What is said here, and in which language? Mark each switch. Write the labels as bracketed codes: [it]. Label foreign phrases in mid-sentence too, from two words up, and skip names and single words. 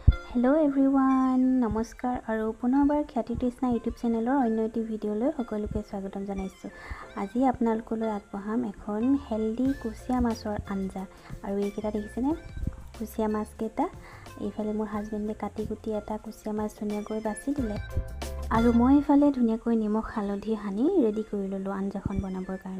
[en] Hello everyone [as] नमस्कार और पुनर्बार ख्याति-तृष्णा यूट्यूब चेनेলৰ অন্য এটি ভিডিঅ'লৈ সকলোকে স্বাগতম জনাইছো। আজি আপোনালোকলৈ আগবঢ়াম এখন হেলদি কুচিয়া মাছৰ আঞ্জা আৰু এইকেইটা দেখিছেনে কুচিয়া মাছ কেইটা এইফালে মোৰ হাজবেণ্ডে কাটি কুটি এটা কুচিয়া মাছ ধুনীয়াকৈ বাছি দিলে আৰু মই এইফালে ধুনীয়াকৈ নিমখ হালধি হানি ৰেডি কৰি ললো আঞ্জাখন বনাবৰ কাৰণে।